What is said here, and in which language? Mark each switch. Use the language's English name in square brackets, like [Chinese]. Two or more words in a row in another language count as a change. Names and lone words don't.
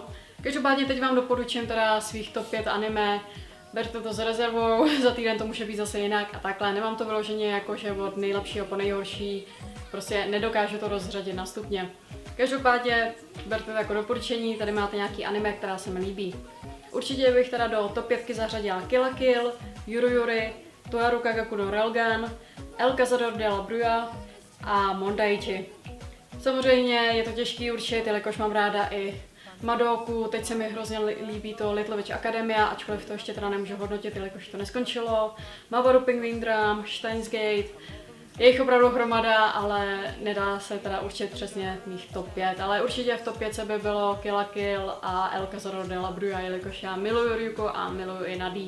[Czech] Každopádně teď vám doporučím teda svých top 5 anime, berte to s rezervou, za týden to může být zase jinak a takhle. Nemám to vyloženě jakože od nejlepšího po nejhorší, prostě nedokážu to rozřadit na stupně. Každopádně berte to jako doporučení, tady máte nějaký anime, která se mi líbí. Určitě bych teda do top 5 zařadila Kill la Kill, Yuru Yuri, Toaru Kagaku no Railgun, El Cazador de la Bruja a Mondaichi. Samozřejmě je to těžký určit, jelikož mám ráda i Madoku, teď se mi hrozně líbí to Little Witch Academia, ačkoliv to ještě teda nemůžu hodnotit, jelikož to neskončilo. Mawaru Penguin Drum, Steins Gate, je jich opravdu hromada, ale nedá se teda určit přesně mých top 5, ale určitě v top 5 by bylo Kill la Kill a El Cazador de la Bruja, jelikož já miluju Ryuko a miluju i Nadi.